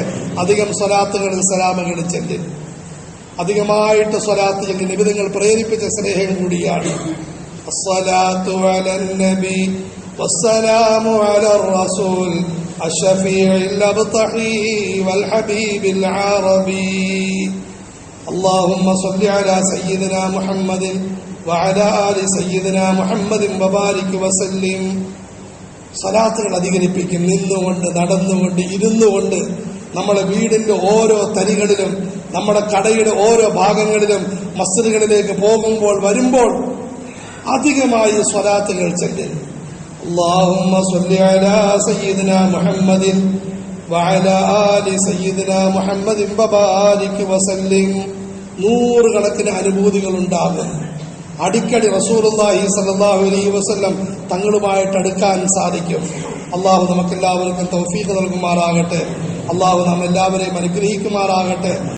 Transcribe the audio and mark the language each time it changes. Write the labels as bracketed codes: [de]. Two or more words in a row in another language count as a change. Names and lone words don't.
[ml] അധികം സ്വലാത്തുകളിൽ സലാമുകൾ ചെല്ലും, അധികമായിട്ട് സ്വലാത്ത് ചെല്ലി നബി തങ്ങൾ പ്രേരിപ്പിച്ച സ്നേഹം കൂടിയാണ്. [ar] الصلاة على النبي والسلام على الرسول الشفيع الأبطحي والحبيب العربي. اللهم صل على سيدنا محمد وعلى آل سيدنا محمد وبارك وسلم. [ml] സ്വലാത്തുകൾ അധികരിപ്പിക്കും. നിന്നുകൊണ്ട്, നടന്നുകൊണ്ട്, ഇരുന്നുകൊണ്ട്, നമ്മുടെ വീടിന്റെ ഓരോ തരികളിലും, നമ്മുടെ കടയുടെ ഓരോ ഭാഗങ്ങളിലും, മസ്ജിദുകളിലേക്ക് പോകുമ്പോൾ വരുമ്പോൾ അധികമായി സ്വലാത്തുകൾ ചൊല്ലുക. [ar] اللهم صل على سيدنا محمد وعلى آل سيدنا محمد وبارك وسلم. [ml] നൂറുകണക്കിന് അനുഭൂതികൾ ഉണ്ടാകും. അടിക്കടി [ar] رسول الله صلى الله عليه وسلم [ml] തങ്ങളുമായിട്ട് അടുക്കാൻ സാധിക്കും. അള്ളാഹു നമുക്കെല്ലാവർക്കും തൗഫീഖ് നൽകുമാറാകട്ടെ. അള്ളാഹു നാം എല്ലാവരെയും അനുഗ്രഹിക്കുമാറാകട്ടെ.